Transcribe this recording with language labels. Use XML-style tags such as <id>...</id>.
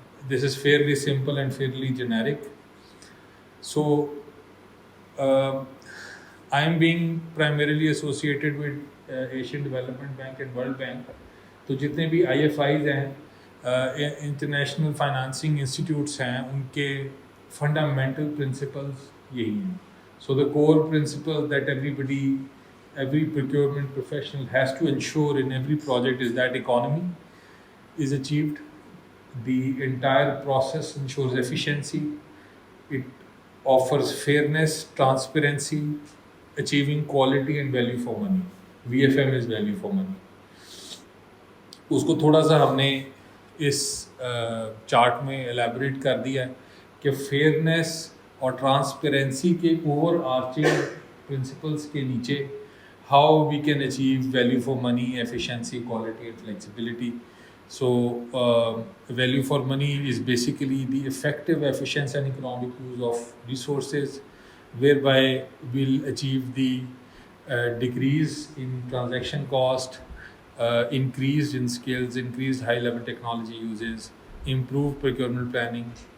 <en>This is fairly simple and fairly generic. So I am being primarily associated with Asian development bank and world bank.</en> <ur>تو جتنے بھی I F Is ہیں, international financing institutes ہیں, ان کے fundamental principles یہی ہیں.</ur> <en>So the core principle that every procurement professional has to ensure in every project is that economy is achieved. The entire process ensures efficiency. It offers fairness, transparency, achieving quality and value for money. VFM is value for money.</en> <ur>اس کو تھوڑا سا ہم نے اس chart میں elaborate کر دیا کہ fairness اور ٹرانسپیرنسی کے اوور آرچنگ پرنسپلس کے نیچے</ur> <en>How we can achieve value for money, efficiency, quality and flexibility. So value for money is basically the effective efficient and economic use of resources whereby we'll achieve the decrease in transaction cost, increased in skills, increased high level technology uses, improved procurement planning,</en>